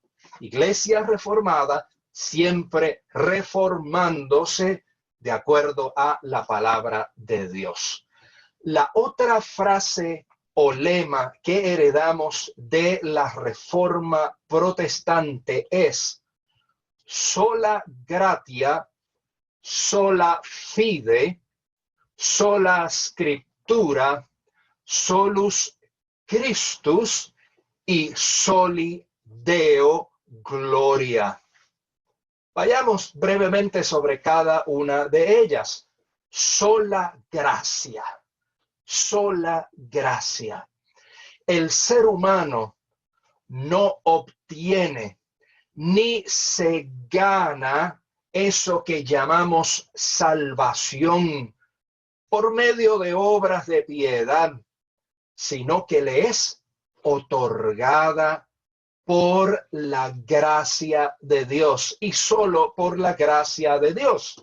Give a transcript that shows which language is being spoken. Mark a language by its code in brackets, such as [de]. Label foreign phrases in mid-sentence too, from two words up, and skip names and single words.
[es] Iglesia reformada, siempre reformándose de acuerdo a la palabra de Dios. La otra frase o lema que heredamos de la Reforma Protestante es [la] sola gratia, sola fide, sola scriptura, solus Christus y soli Deo gloria. [es] Vayamos brevemente sobre cada una de ellas. Sola gracia. Sola gracia. El ser humano no obtiene ni se gana eso que llamamos salvación por medio de obras de piedad, sino que le es otorgada por la gracia de Dios y solo por la gracia de Dios.